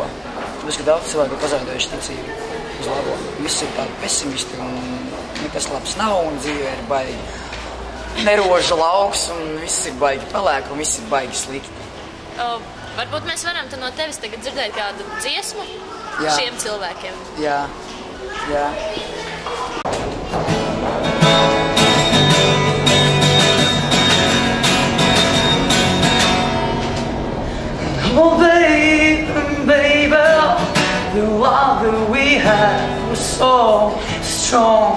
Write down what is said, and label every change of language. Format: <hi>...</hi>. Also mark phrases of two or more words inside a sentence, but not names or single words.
<lv>Tāpēc, ka daudz cilvēku ir pazaudējuši ticību uz labo. Visi ir tādi pesimisti un nekas labs nav un dzīvē ir baigi neroža lauks un viss ir baigi pelēki un viss ir baigi slikti. Varbūt mēs varam no tevis tagad dzirdēt kādu dziesmu šiem cilvēkiem. Jā.</lv> <en>Oh baby, the love that we had was so strong.</en>